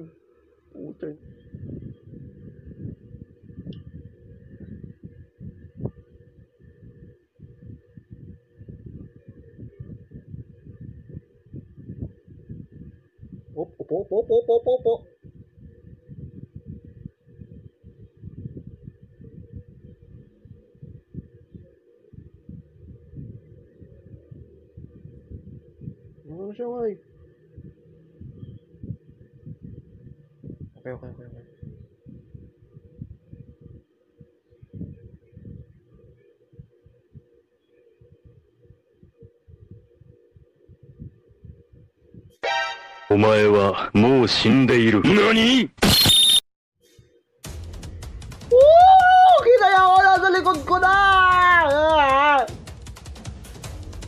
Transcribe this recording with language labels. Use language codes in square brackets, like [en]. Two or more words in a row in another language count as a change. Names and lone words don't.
[tl] Pucha. Opo. Ano siya, ay? Okay. [ja] お前はもう死んでいる。何？ Woo! [tl] Kinaya ko na sa likod ko na!